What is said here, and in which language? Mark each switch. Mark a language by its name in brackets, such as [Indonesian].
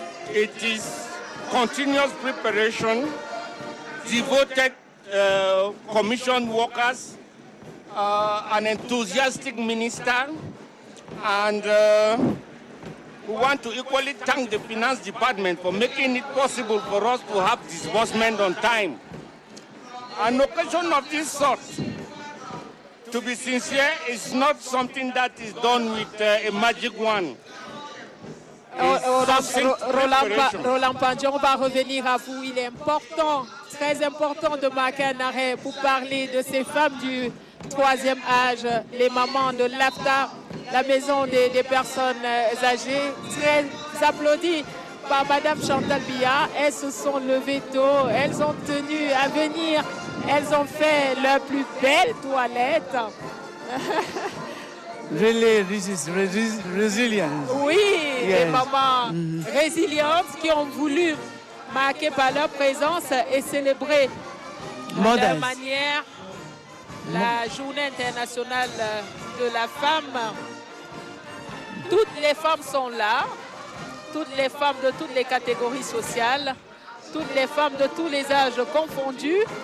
[English] It is continuous preparation, devoted commission workers, an enthusiastic minister, and we want to equally thank the Finance Department for making it possible for us to have disbursement on time. An occasion of this sort, to be sincere, is not something that is done with a magic wand. [French] Roland Pandion, on va revenir à vous. Il est important, très important de marquer un arrêt pour parler de ces femmes du troisième âge, les mamans de l'AFTA, la maison des personnes âgées, très applaudie par Madame Chantal Biya. Elles se sont levées tôt, elles ont tenu à venir, elles ont fait leur plus belle toilette. [English] Really, this is resilience. [French] Oui, yes. Les mamans résilientes qui ont voulu marquer par leur présence et célébrer de leur manière la journée internationale de la femme. Toutes les femmes sont là, toutes les femmes de toutes les catégories sociales, toutes les femmes de tous les âges confondus.